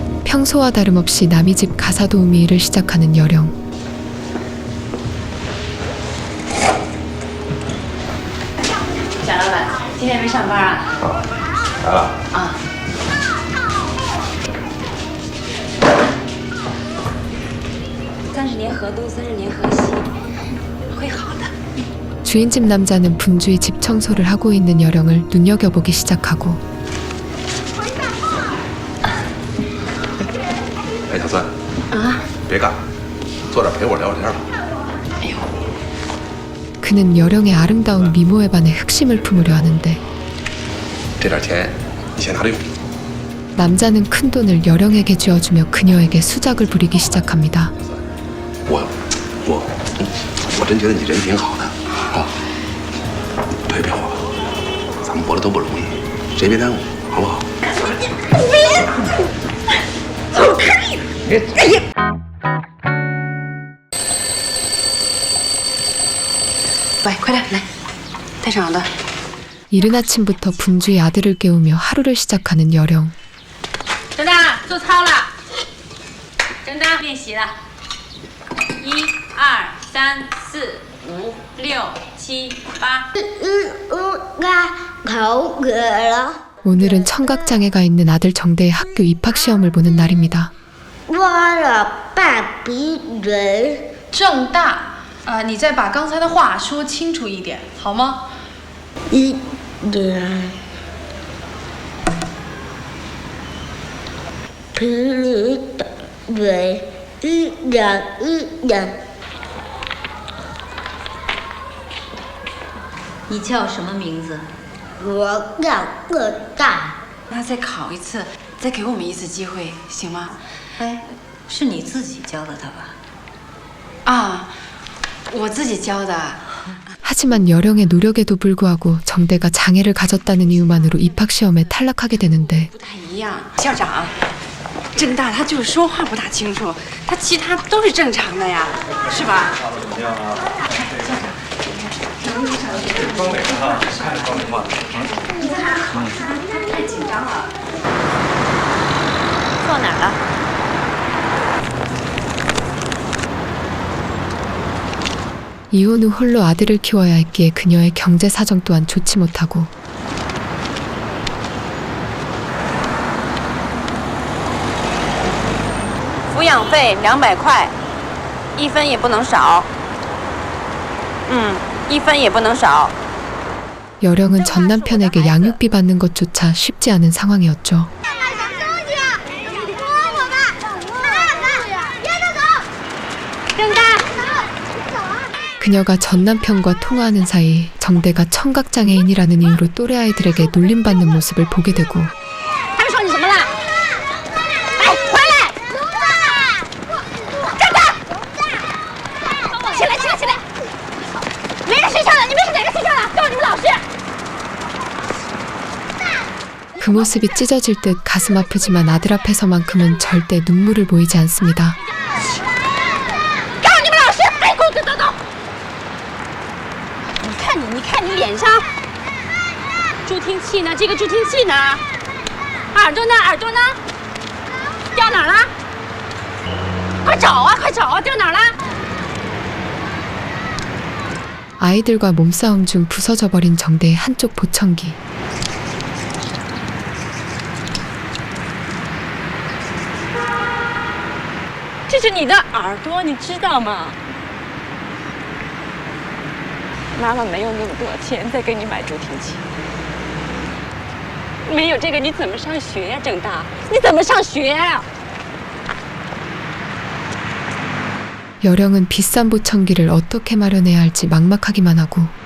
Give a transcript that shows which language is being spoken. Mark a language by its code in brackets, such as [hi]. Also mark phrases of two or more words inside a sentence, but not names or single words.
[ko] 평소와 다름없이 남의 집 가사 도우미 일을 시작하는 여령. [zh] 贾老板，今天没上班啊？来了。啊。30年河东，30年河西，会好的。 [ko] 주인집 남자는 분주히 집 청소를 하고 있는 여령을 눈여겨보기 시작하고. [zh] 哎，小孙，别干了，坐这儿陪我聊会天吧。 [ko] 그는 여령의 아름다운 미모에 반해 흑심을 품으려 하는데 [zh] 这点钱你先拿着用。 [ko] 남자는 큰 돈을 여령에게 쥐어주며 그녀에게 수작을 부리기 시작합니다. [zh] 我真觉得你人挺好的啊，陪陪我吧，咱们活着都不容易，谁别耽误，好不好？走开！哎呀！喂，快点来，带上的。 [ko] 이른 아침부터 분주히 아들을 깨우며 하루를 시작하는 여령. [zh] 郑大，做操了。郑大，练习了。1、2、3、4、5、6、7、8。 [ko] 오늘은 청각장애가 있는 아들 정대의 학교 입학시험을 보는 날입니다. [zh] 郑大，你再把刚才的话说清楚一点，好吗？你叫什么名字？我叫个大。那再考一次，再给我们一次机会，行吗？哎，是你自己教的他吧？啊，我自己教的。 [ko] 하지만 여령의 노력에도 불구하고 정대가 장애를 가졌다는 이유만으로 입학시험에 탈락하게 되는데 [zh] 不太一样。校长，郑大他就是说话不大清楚，他其他都是正常的呀，是吧？装哪个啊？看着装哪画的？太紧张了。错哪儿了？ [ko] 이혼 후 홀로 아들을 키워야 했기에 그녀의 경제 사정 또한 좋지 못하고 [zh] 抚养费200块，1分也不能少。1分也不能少。 [ko] 여령은 전 남편에게 양육비 받는 것조차 쉽지 않은 상황이었죠. 그녀가 전 남편과 통화하는 사이 정대가 청각장애인이라는 이유로 또래 아이들에게 놀림받는 모습을 보게 되고 [zh] 他们说你什么了？哎，回来！站住！起来，起来，起来！没人睡觉了，你们是哪个睡觉了？告诉你们老师！ [ko] 그 모습이 찢어질 듯 가슴 아프지만 아들 앞에서만큼은 절대 눈물을 보이지 않습니다. [zh] 告诉你们老师！哎，给我走走走！你看你脸上，助听器呢？这个助听器呢？耳朵呢？耳朵呢？掉哪儿了？快找啊！快找啊！掉哪儿了？ [ko] 아이들과 몸싸움 중 부서져 버린 정대의 한쪽 보청기. [zh] 这是你的耳朵，你知道吗？妈妈没有那么多钱再给你买助听器，没有这个你怎么上学呀，郑大？你怎么上学呀？ [ko] 여령은 비싼 보청기를 어떻게 마련해야 할지 막막하기만 하고